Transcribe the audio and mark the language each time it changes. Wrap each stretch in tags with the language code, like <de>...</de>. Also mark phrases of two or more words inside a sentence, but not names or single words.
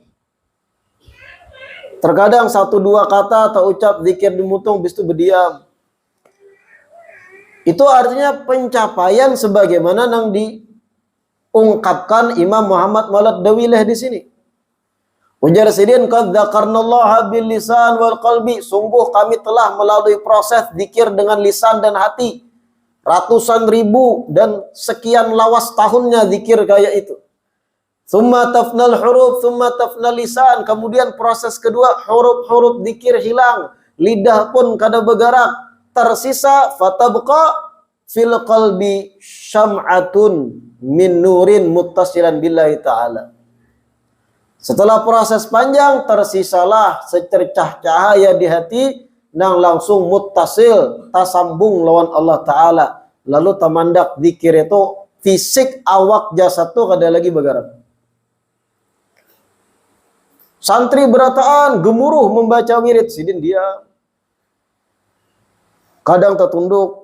<id>Terkadang 1-2 kata atau ucap zikir di mutung, habis itu berdiam. Itu artinya pencapaian sebagaimana yang diungkapkan Imam Muhammad Maulad Dawilah di sini.</id> <bjn>Ujar sidin,</bjn> <ar>قد ذكرنا الله باللسان والقلب.</ar> <id>Sungguh kami telah melalui proses zikir dengan lisan dan hati. Ratusan ribu dan sekian lawas tahunnya zikir kayak itu.</id> <ar>ثم تفنى الحروف ثم تفنى اللسان.</ar> <id>Kemudian proses kedua, huruf-huruf zikir hilang. Lidah pun kada bergerak.</id> <ar>Tersisa فتبقى في القلب شمعة من نور متصلا بالله تعالى.</ar> <id>Setelah proses panjang, tersisalah secercah cahaya di hati nang langsung muttasil, tasambung lawan Allah Ta'ala.</id> <bjn>Lalu tamandak zikir itu fisik awak jasad tuh kada lagi bergerak.</bjn> <id>Santri berataan gemuruh membaca wirid, sidin dia kadang tertunduk.</id>